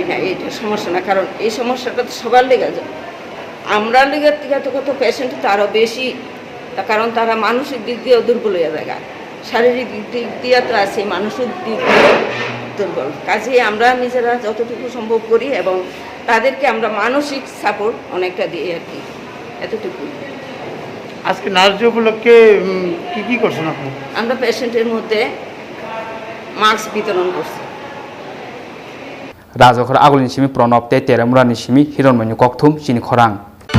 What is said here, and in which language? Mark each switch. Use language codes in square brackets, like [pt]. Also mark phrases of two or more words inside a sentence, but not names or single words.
[bn] না এইটা সমস্যা না কারণ এই সমস্যাটা তো সবার লেগে যায় আমরা লেগে থেকে তো কত পেশেন্ট তারও বেশি কারণ তারা মানসিক দিক দিয়েও দুর্বল হয়ে যায় শারীরিক দিক দিয়ে তো আছে মানসিক দিক দিয়ে দুর্বল কাজেই আমরা নিজেরা যতটুকু সম্ভব করি এবং তাদেরকে আমরা মানসিক সাপোর্ট অনেকটা দিই আর কি এতটুকু আজকে নার্স ডে উপলক্ষে কি করছেন আপনি আমরা পেশেন্টের মধ্যে মাস্ক বিতরণ করছি [trp] Rajokhor agulni simi pronop te teramura ni simi hironmani kokthum Chini Khorang